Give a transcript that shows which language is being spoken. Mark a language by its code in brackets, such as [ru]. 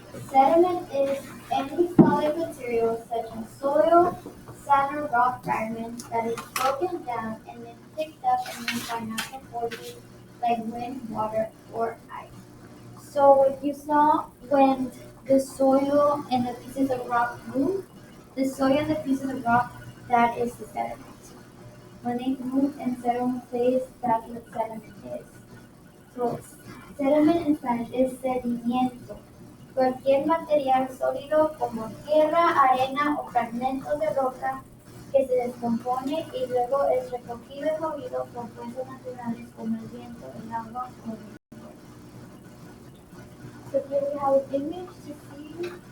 [en] Sediment is any solid material such as soil, sand, or rock fragments that is broken down and then picked up and moved by natural forces like wind, water, or ice. So what you saw when the soil and the pieces of rock move, the soil and the pieces of rock, that is the sediment. When they move and settle in place, that's what sediment is. So sediment in Spanish is sedimiento. [es] Cualquier material sólido como tierra, arena o fragmentos de roca que se descompone y luego es recogido y movido por fuerzas naturales como el viento, el agua o el fuego. [en] So here we have an image to see.